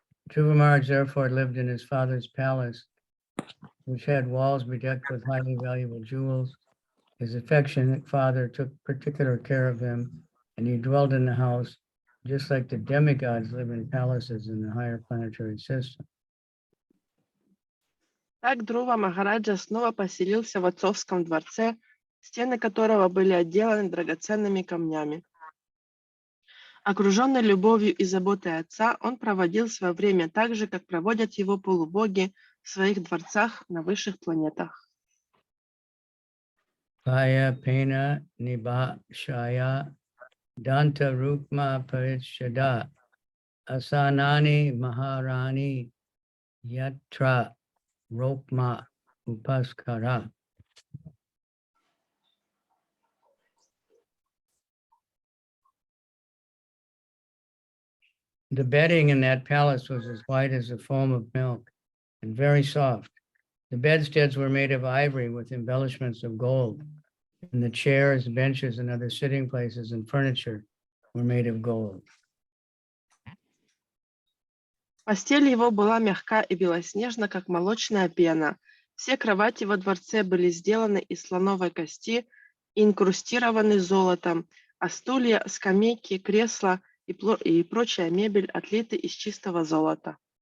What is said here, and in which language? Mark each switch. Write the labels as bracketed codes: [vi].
[en] Dhruva Maharaj therefore lived in his father's palace, which had walls bedecked with highly valuable jewels. His affectionate father took particular care of him, and he dwelled in the house just like the demigods live in palaces in the higher planetary system. [ru] Так Dhruva Махараджа снова поселился в отцовском дворце, стены которого были отделаны драгоценными камнями. Окруженный любовью и заботой отца, он проводил свое время так же, как проводят его полубоги в своих дворцах на высших планетах. [sa] Kaya Pena Niba Shaya Danta Rukma Parishada Asanani Maharani yatra rokma upaskara. [en] The bedding in that palace was as white as the foam of milk and very soft. The bedsteads were made of ivory with embellishments of gold, and the chairs, benches, and other sitting places and furniture were made of gold. [ru] Постель его была мягка и белоснежна, как молочная пена. Все кровати во дворце были сделаны из слоновой кости и инкрустированы золотом, а стулья, скамейки, кресла и прочая мебель отлиты из чистого золота.